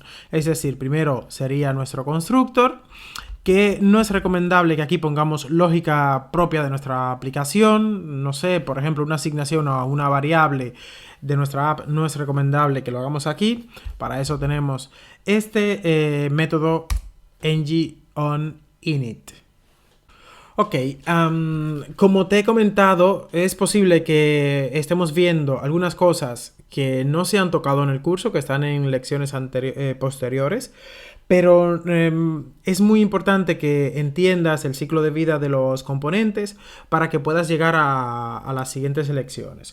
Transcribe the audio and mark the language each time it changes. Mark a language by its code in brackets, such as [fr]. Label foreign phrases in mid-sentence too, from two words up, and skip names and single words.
[es] Es decir, primero sería nuestro constructor, que no es recomendable que aquí pongamos lógica propia de nuestra aplicación. No sé, por ejemplo, una asignación a una variable de nuestra app no es recomendable que lo hagamos aquí. Para eso tenemos este método ng-on-init. Ok, como te he comentado, es posible que estemos viendo algunas cosas que no se han tocado en el curso, que están en lecciones posteriores. Pero es muy importante que entiendas el ciclo de vida de los componentes para que puedas llegar a las siguientes lecciones.